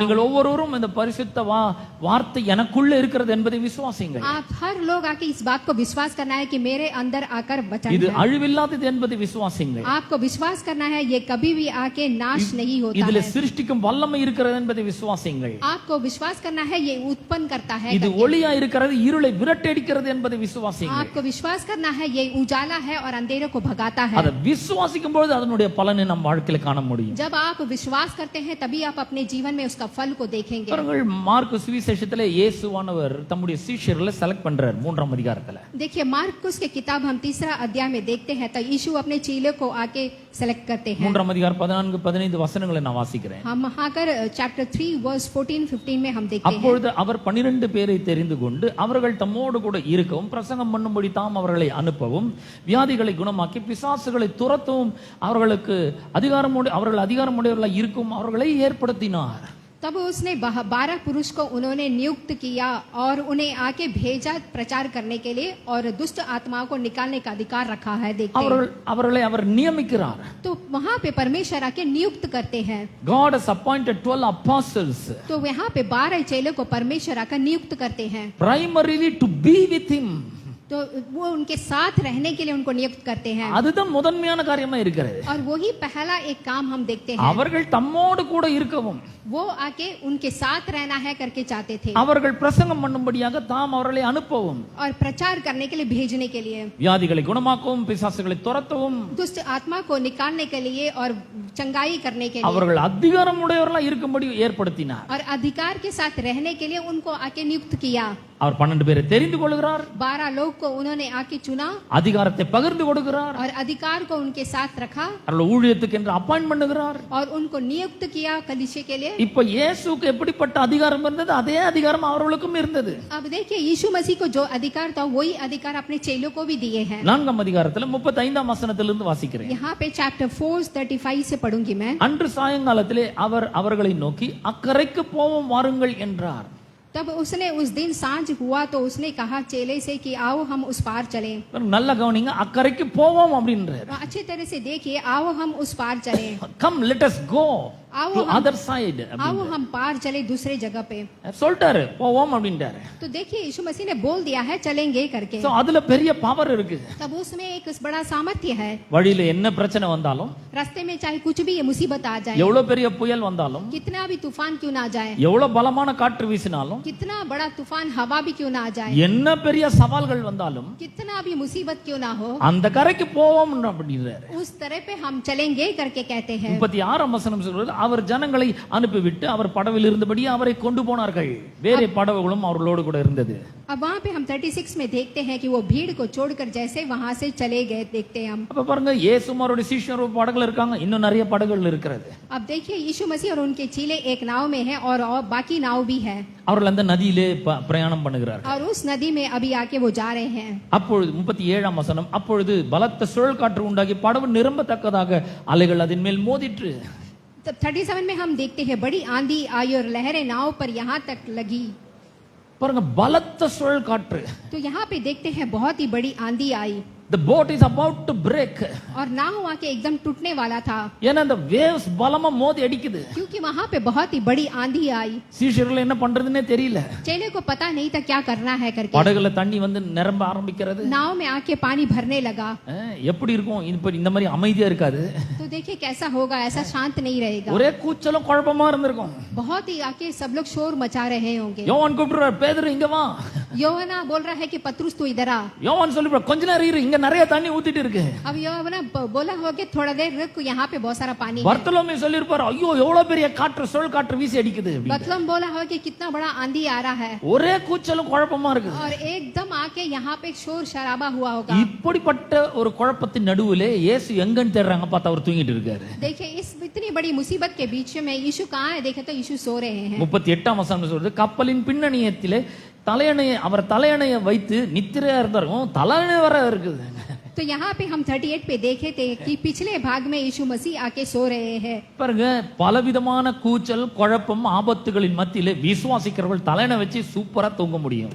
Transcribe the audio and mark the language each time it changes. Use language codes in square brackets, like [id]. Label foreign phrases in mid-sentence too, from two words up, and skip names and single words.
[ta] நீங்கள் ஒவ்வொருவரும் இந்த பரிசுத்த வார்த்தை எனக்குள்ள இருக்கிறது என்பதை விசுவாசியுங்கள். [hi] आप हर लोग आके इस बात को विश्वास करना है कि मेरे अंदर आकर वचन [ta] இது [hi] है। [ta] அழிவில்லாதது என்பதை விசுவாசியுங்கள். [hi] आपको विश्वास करना है ये कभी भी आके नाश नहीं होता [ta] இதிலே [hi] है। [ta] சிருஷ்டிக்கும் வல்லமை இருக்கிறது என்பதை விசுவாசியுங்கள். [hi] आपको विश्वास करना है ये उत्पन्न करता है [ta] இது [hi] करके। [ta] ஒளியா இருக்கிறது, இருளை விரட்டடிக்கிறது என்பதை விசுவாசியுங்கள். [hi] आपको विश्वास करना है ये उजाला है और अंधेरे को भगाता है। [ta] அதை விசுவாசிக்கும் பொழுது அதனுடைய பலனை நம் வாழ்க்கையில காண முடியும். [hi] जब आप विश्वास करते हैं तभी आप अपने जीवन में उसका फल को देखेंगे। [ta] பாருங்கள், மார்க்கு சுவிசேஷத்திலே இயேசுவானவர் தம்முடைய சீஷர்களை செலக்ட் பண்றார் 3ஆம் அதிகாரத்துல. [hi] देखिए मार्कुस के किताब हम 3रा अध्याय में देखते हैं तो यीशु अपने चेलों को आके सेलेक्ट करते हैं। [ta] 3ஆம் அதிகாரம் 14-15 वचनங்களை நான் வாசிக்கிறேன். [hi] हम आकर चैप्टर 3 वर्स 14-15 में हम देखते हैं। [ta] அப்பொழுது அவர் 12 பேரை தெரிந்து கொண்டு அவர்கள் தம்மோடு கூட இருக்கவும் பிரசங்கம் பண்ணும்படி தாம் அவர்களை அனுப்பவும் வியாதிகளை குணமாக்கி பிசாசுகளை துரத்தவும் அவர்கள் அதிகாரமுடையவர்களாக இருக்கும் அவர்களை ஏற்படுத்தினார். [hi] तब उसने 12 पुरुष को उन्होंने नियुक्त किया और उन्हें आके भेजा प्रचार करने के लिए और दुष्ट आत्माओं को निकालने का अधिकार रखा है। देखते हैं [ta] அவர்களை அவர் நியமிக்கிறார். [hi] तो वहाँ पे परमेश्वर आके नियुक्त करते हैं। [en] God has appointed 12 apostles [hi] तो यहाँ पे 12 चेलों को परमेश्वर आकर नियुक्त करते हैं [en] primarily to be with him. [hi] तो वो उनके साथ रहने के लिए उनको नियुक्त करते हैं [ta] அதுதான் முதன்மையான காரியமா இருக்கிறது. [hi] और वही पहला एक काम हम देखते हैं। [ta] அவர்கள் தம்மோடு கூட இருக்கவும் [hi] वो आके उनके साथ रहना है करके चाहते थे [ta] அவர்கள் பிரசங்கம் பண்ணும்படியாக தாம் அவர்களை அனுப்பவும் [hi] और प्रचार करने के लिए भेजने के लिए [ta] வியாதிகளை குணமாக்கவும் பிசாசுகளை துரத்தவும் [hi] दुष्ट आत्मा को निकालने के लिए और चंगाई करने के लिए [ta] அவர்கள் அதிகாரமுடையவர்களாக இருக்கும்படி ஏற்படுத்தினார். [hi] और अधिकार के साथ रहने के लिए उनको आके नियुक्त किया. [ta] அவர் 12 பேரை தெரிந்து கொள்கிறார், [hi] 12 लोग को उन्होंने आके चुना [ta] அதிகாரத்தை பகிர்ந்து கொடுக்கிறார், [hi] और अधिकार को उनके साथ रखा [ta] அவர்களை ஊழியத்துக்கு என்று அப்பாயின்ட் பண்ணுகிறார். [hi] और उनको नियुक्त किया कलीसिया के लिए। [ta] இப்ப இயேசுக்கு எப்படிப்பட்ட அதிகாரம் இருந்தது, அதே அதிகாரம் அவர்களுக்கும் இருந்தது. [hi] अब देखिए यीशु मसीह को जो अधिकार था वही अधिकार अपने चेलों को भी दिए हैं। [ta] 4ஆம் அதிகாரத்துல 35ஆம் வசனத்திலிருந்து வாசிக்கிறேன். [hi] यहाँ पे चैप्टर 4:35 से पढ़ूंगी मैं। [ta] அன்று சாயங்காலத்திலே அவர் அவர்களை நோக்கி அக்கரைக்கு போவோம் வாருங்கள் என்றார். [hi] तब उसने उस दिन सांझ हुआ तो उसने कहा चेले से कि आओ हम उस पार चलें। [ta] நல்ல கவனிங்க, அக்கரைக்கு போவோம் அப்படின்றார். [hi] अच्छी तरह से देखिए, आओ हम उस पार चलें। [en] come let us go [hi] आओ [en] டு [hi] हम- [en] other side [hi] आओ हम पार चले दूसरे जगह पे। [ta] சொல்லிட்டாரு, போவோம் அப்படின்றாரு. [hi] तो देखिए यीशु मसीह ने बोल दिया है चलेंगे करके। [ta] சோ அதுல பெரிய பவர் இருக்கு. [hi] तब उसमें एक बड़ा सामर्थ्य है। [ta] வழியில என்ன பிரச்சனை வந்தாலும், [hi] रास्ते में चाहे कुछ भी ये मुसीबत आ जाए, [ta] எவ்வளவு பெரிய புயல் வந்தாலும், [hi] कितना भी तूफान क्यों ना आ जाए, [ta] எவ்வளவு பலமான காற்று வீசினாலும், [hi] कितना बड़ा तूफान हवा भी क्यों ना आ जाए, [ta] என்ன பெரிய சவால்கள் வந்தாலும் [hi] कितना भी मुसीबत क्यों ना हो, [ta] அந்த கரைக்கு போவோம் அப்படின்றாரு. [hi] उस तरह पे हम चलेंगे करके कहते हैं। [ta] 36ஆம் வசனம் சொல்றது, அவர் ஜனங்களை அனுப்பிவிட்டு அவர் படவில் இருந்தபடி அவரை கொண்டு போனார்கள். வேற படவுகளும் அவர்களோடு கூட இருந்தது. [hi] अब वहाँ पे हम 36 में देखते हैं कि वो भीड़ को छोड़कर जैसे वहां से चले गए, देखते हैं हम। [ta] அப்ப பாருங்க, இயேசுவும் அவருடைய சீஷரும் படகுல இருக்காங்க, இன்னும் நிறைய படகுகள் இருக்கிறது. [hi] अब देखिए यीशु मसीह और उनके चेले एक नाव में हैं और बाकी नाव भी है [ta] அவர்கள் அந்த நதியிலே பிரயாணம் பண்ணுகிறார்கள். [hi] और उस नदी में अभी आके वो जा रहे हैं। [ta] அப்பொழுது 37ஆம் வசனம், அப்பொழுது பலத்த சுழல் காற்று உண்டாகி படகு நிரம்பத்தக்கதாக அலைகள் அதன் மேல் மோதிற்று. [hi] तब 37 में हम देखते हैं बड़ी आंधी आई और लहरें नाव पर यहाँ तक लगी। [ta] பாருங்க, பலத்த சுழல் காற்று. [hi] तो यहाँ पे देखते हैं बहुत ही बड़ी आंधी आई [en] The boat is about to break. [hi] और नाव वहाँ के एकदम टूटने वाला था, [ta] ஏன்னா அந்த waves பலமா மோதி அடிக்குது. [hi] क्योंकि वहाँ पे बहुत ही बड़ी आंधी आई। [ta] சீஷர்கள் என்ன பண்றதுன்னே தெரியல. [hi] चेले को पता नहीं था क्या करना है करके। [ta] படகுல தண்ணி வந்து நிரம்ப ஆரம்பிக்கிறது. [hi] नाव में आके पानी भरने लगा। [ta] எப்படி இருக்கும் இப்ப இந்த மாதிரி அமைதியா இருக்காது. [hi] तो देखिए कैसा होगा, ऐसा शांत नहीं रहेगा। [ta] ஒரே கூச்சலும் குழப்பமா இருந்திருக்கும். [hi] बहुत ही आके सब लोग शोर मचा रहे होंगे। [ta] யோவான் கூப்பிடுறார், பேதுரு இங்க வா. [hi] योहना बोल रहा है कि पतरुस तू इधर आ। [ta] யோவான் சொல்லிடுறார், கொஞ்ச நேரம் இரு, இங்க நிறைய தண்ணி ஊத்திட்டு இருக்கு. [hi] अब योहना बोला हो कि थोड़ा देर रुक, यहाँ पे बहुत सारा पानी है। [ta] பர்த்தலோமே சொல்லிருப்பார், ஐயோ எவ்வளவு பெரிய காற்று சுழல் காற்று வீசி அடிக்குது. [hi] बतलम बोला हो कि कितना बड़ा आंधी आ रहा है [ta] ஒரே கூச்சலும் குழப்பமா இருக்கு. [hi] और एकदम आके यहाँ पे शोर शराबा हुआ होगा। [ta] இப்படிப்பட்ட ஒரு குழப்பத்தின் நடுவுல இயேசு எங்கன்னு தேடுறாங்க, பார்த்தா அவர் தூங்கிட்டு இருக்காரு. [hi] देखिए इस इतनी बड़ी मुसीबत के बीच में यीशु कहाँ है, देखे तो यीशु सो रहे हैं। [ta] 38ஆம் வசனம் சொல்றது, கப்பலின் பின்னணியத்திலே அவர் தலையணையை வைத்து நித்திரையா இருந்தாரும். தலையணை வர இருக்குது. [hi] तो यहाँ पे हम 38 पे देखे थे कि पिछले भाग में यीशु मसीह आके सो रहे हैं। [ta] பாருங்க, பலவிதமான கூச்சல் குழப்பம் ஆபத்துகளின் மத்தியிலே விசுவாசிக்கிறவர்கள் தலையணை வச்சு சூப்பரா தூங்க முடியும்.